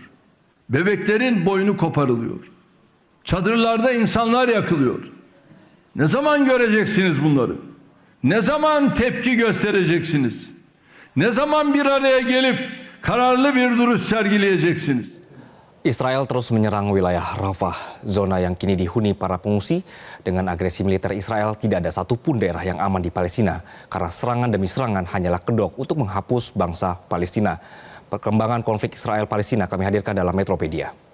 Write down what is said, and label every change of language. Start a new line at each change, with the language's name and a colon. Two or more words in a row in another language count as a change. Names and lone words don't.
Turkish: Bebeklerin boynu koparılıyor. Çadırlarda insanlar yakılıyor. Ne zaman göreceksiniz bunları? Ne zaman tepki göstereceksiniz? Ne zaman bir araya gelip kararlı bir duruş sergileyeceksiniz?
Indonesian: Israel terus menyerang wilayah Rafah, zona yang kini dihuni para pengungsi. Dengan agresi militer Israel, tidak ada satupun daerah yang aman di Palestina, karena serangan demi serangan hanyalah kedok untuk menghapus bangsa Palestina. Perkembangan konflik Israel-Palestina kami hadirkan dalam Metropedia.